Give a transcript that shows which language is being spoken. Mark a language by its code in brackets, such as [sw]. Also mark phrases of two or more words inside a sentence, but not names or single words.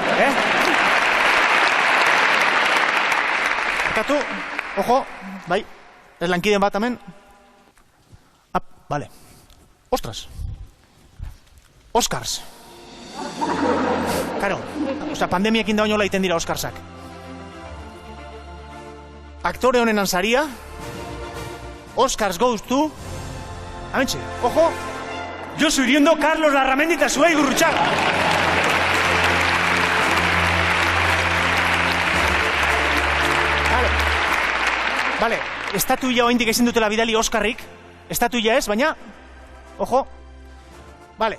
[eu] Ekatu, ojo, bai, ez lankiden bat hemen. [es] Vale. Ostras. Oscars. [eu] Karo, pandemiakin da oinola iten dira Oscarsak. Aktore honen saria, [en] Oscars goes to... [eu] Amentxe, ojo, Josu Iriondo, Carlos Larramendi eta Zuai Gurrutxaga. Bale, estatuia oindik ezin dutela bidali Oskarrik. Estatuia ez, baina... Ojo. Bale.